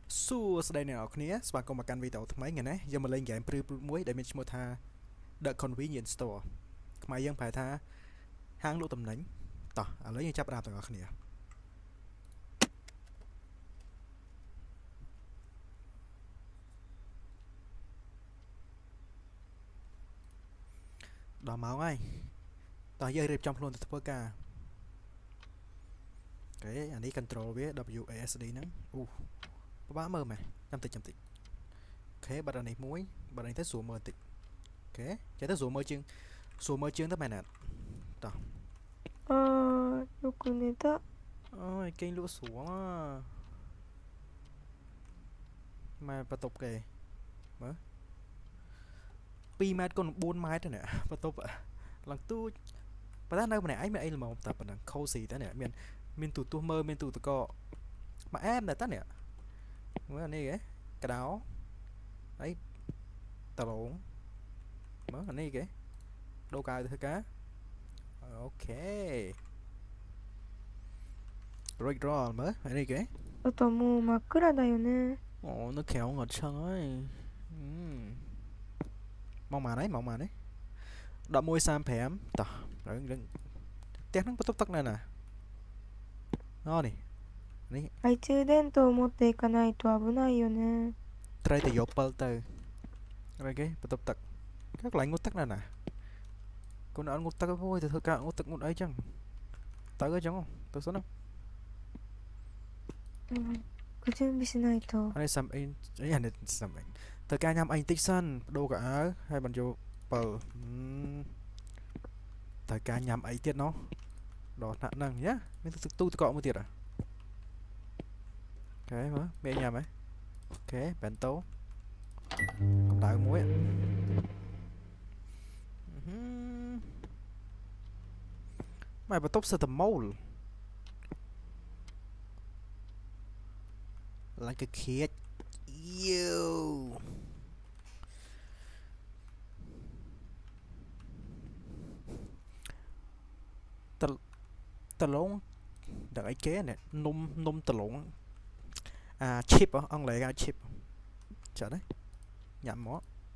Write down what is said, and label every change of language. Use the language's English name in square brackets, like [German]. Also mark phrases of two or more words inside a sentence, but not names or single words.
[Khmer] សួស្តីអ្នកនរគ្នាស្វាគមន៍មកកាន់វីដេអូថ្មីថ្ងៃនេះយើងមកលេងហ្គេមព្រឺមួយដែលមានឈ្មោះថា The Convenience Store ខ្មែរយើងប្រែថាហាងលក់ទំនិញតោះឥឡូវយើងចាប់ផ្ដើមទាំងអស់គ្នាដល់ម៉ោងហើយតោះយើងរៀបចំខ្លួនទៅធ្វើការ អូខេអានេះ control វា WASD ហ្នឹងអូពិបាកមើលមែនចាំតិចអូខេបាត់អានេះមួយបាត់នេះទៅស្រួលមើលតិចអូខេចេះទៅស្រួលមើលជាងទៅមែនអត់តោះ [Japanese] よく寝た。 [Khmer] អូយគេងលក់ស្រួលម៉ែបន្ទប់គេមើល2ម៉ែត្រគុណ4ម៉ែត្រនេះបន្ទប់ ឡើងទូចប៉ុន្តែនៅម្នាក់ឯងមានអីល្មមតែប៉ុណ្ណឹង cozy តែនេះមានទូទស្សន៍មើលមានទូទឹកកកមកអែមតែតានេះមើលអានេះគេកដោអីតឡងមើលអានេះគេដូរកាយទៅធ្វើការអូខេ Rick Roll មើលអានេះគេ [Japanese] 外もう真っ暗だよね。 [Khmer] អូនៅក្រៅងត់ឆឹងហើយមកម៉ានហើយមកម៉ានហើយ11:35តោះរឿងផ្ទះហ្នឹងបន្ទប់ទឹកនៅណាអូនេះ [Japanese] 懐中電灯を持っていかないと危ないよね。 [Khmer] ត្រូវតែយកពិលទៅអីគេបន្ទប់ទឹកកន្លែងងូតទឹកនៅណាកូនអត់ងូតទឹកអូយទៅធ្វើការងូតទឹកងូតអីចឹងទៅអីចឹងទៅសិនណា [Japanese] ご準備しないと。 [Khmer] អានេះសំអីអានេះសំអីធ្វើការញ៉ាំអីបន្តិចសិនបដូរកៅអៅហើយបានយកពិល ត្រូវការញ៉ាំអីទៀតណោះដល់ថ្នាក់ហ្នឹងយ៉ាមានទូទឹកកកមួយទៀតអូខេមើលមានញ៉ាំហ៎អូខេបែនតូកម្ដៅមួយ ម៉ែបន្ទប់សិតតែម៉ូល [English] like a kid you [Khmer] តឡងដល់អីគេនេះនំតឡងchip អង់គ្លេសគេ chip ចាត់ទេញ៉ាំមក